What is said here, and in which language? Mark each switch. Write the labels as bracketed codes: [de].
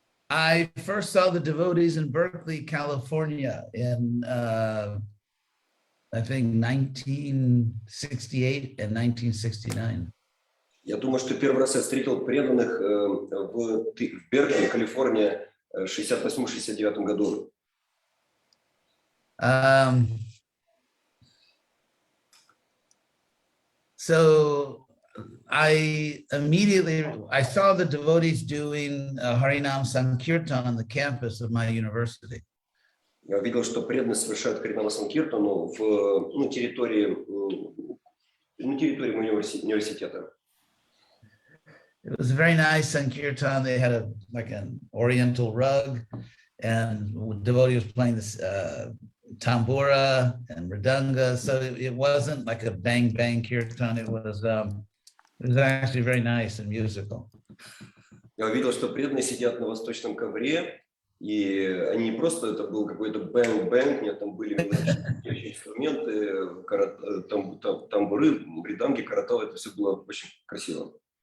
[en] I first saw the devotees in Berkeley, California in, I think, 1968 and 1969. [ru] Я думаю, что первый раз я встретил преданных в Беркли, Калифорния, в 68-69 году. [en] So I saw the devotees doing Harinam Sankirtan on the campus of my university. [ru] Я видел, что преданные совершают Харинама Санкиртану в территории моего университета. [en] It was a very nice Sankirtan. They had like an oriental rug, and devotees playing this tambura and mridanga. So it wasn't like a bang bang kirtan. It was actually very nice and musical. [ru] Я увидел, что преданные сидят на восточном ковре, и они не просто, это был какой-то бэнг-бэнг, нет, там были инструменты, тамбуры, мриданги, каратал, это все было очень красиво.